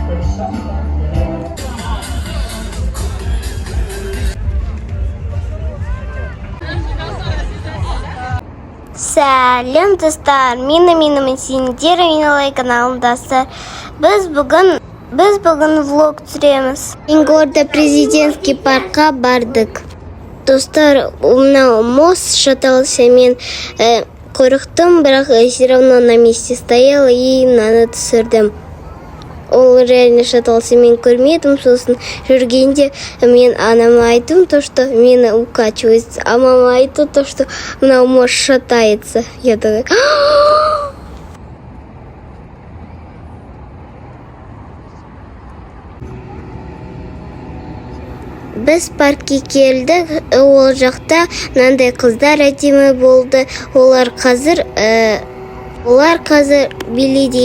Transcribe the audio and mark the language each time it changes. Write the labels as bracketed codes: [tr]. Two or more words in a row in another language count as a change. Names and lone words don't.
[kk] Сәлем достар, мен Синдира, менің каналымдасыздар. Біз бүгін влог түсіреміз. Ингорда президентский паркқа бардық. Достар, мынау [ru] мост шатался, [kk] мен қорықтым, бірақ [ru] все равно на месте стояла [kk] и мынаны түсірдім. Ол [ru] реально шатался, [kk] мен көрмедім, сосын жүргенде мен анама айттым, [ru] то, что мені укачивает, а мама айтты, то, что мынау мост шатается. Я такая... [kk] Біз паркке келдік, ол жақта мынандай қыздар әдемі болды. Олар қазір билейді.